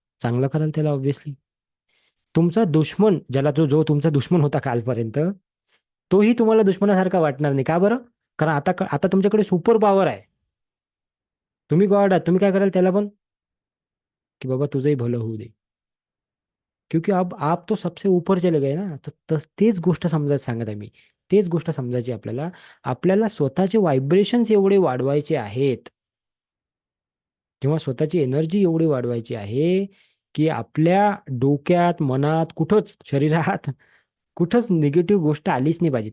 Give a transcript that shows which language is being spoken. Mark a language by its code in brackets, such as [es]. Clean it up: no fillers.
[mr] चांगलं कराल त्याला ऑब्व्हियसली. तुमचा दुश्मन, ज्याला जो जो तुमचा दुश्मन होता कालपर्यंत, तोही तुम्हाला दुश्मनासारखा वाटणार नाही. का बरं? कारण आता तुमच्याकडे सुपर पॉवर आहे. तुम्ही गॉड आहात, तुम्ही काय कराल त्याला पण, की बाबा तुझंही भलं होऊ दे. [hi] क्योंकि अब आप तो सबसे ऊपर चले गए ना. [mr] तर तेच गोष्ट समजायला सांगत आहे मी. तेच गोष्ट समजायची आपल्याला. आपल्याला स्वतःचे व्हायब्रेशन्स एवढे वाढवायचे आहेत किंवा स्वतःची एनर्जी एवढी वाढवायची आहे, की आपल्या डोक्यात, मनात, कुठंच शरीरात कुठंच निगेटिव्ह गोष्ट आलीच नाही पाहिजे.